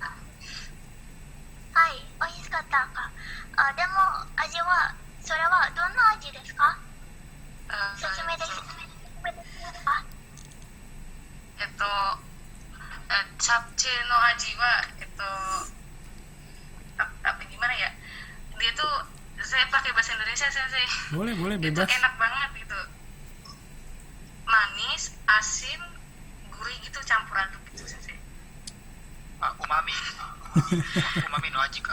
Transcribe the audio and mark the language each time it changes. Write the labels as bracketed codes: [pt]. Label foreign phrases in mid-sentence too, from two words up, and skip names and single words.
[ja] はい、美味しかったか。でも味はそれはどんな味ですか？説明できますか？チャプチェの味は [id] apa gimana ya? Dia tuh saya pakai bahasa Indonesia sensei. Boleh bebas. Itu enak banget gitu. Manis, asin, gurih gitu campur aduk gitu sensei. [ja] Umami. うまみの味 kah?